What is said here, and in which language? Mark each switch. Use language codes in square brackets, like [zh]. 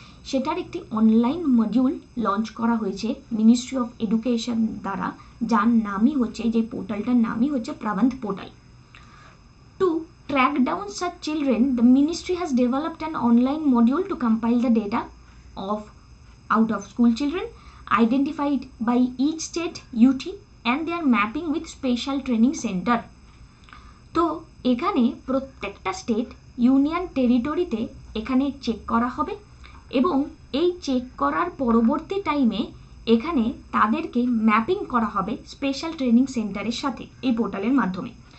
[bn] সেটার একটি online module launch করা হয়েছে মিনিস্ট্রি অফ এডুকেশন দ্বারা, যার নামই হচ্ছে, যে পোর্টালটার নামই হচ্ছে প্রবন্ধ portal. Two [en] track down such children, the ministry has developed an online module to compile the data of out of school children identified by each state UT and their mapping with special training center. [bn] তো এখানে প্রত্যেকটা state union টেরিটরিতে এখানে check করা হবে এবং এই check করার পরবর্তী টাইমে এখানে তাদেরকে ম্যাপিং করা হবে স্পেশাল ট্রেনিং সেন্টারের সাথে এই পোর্টালের মাধ্যমে।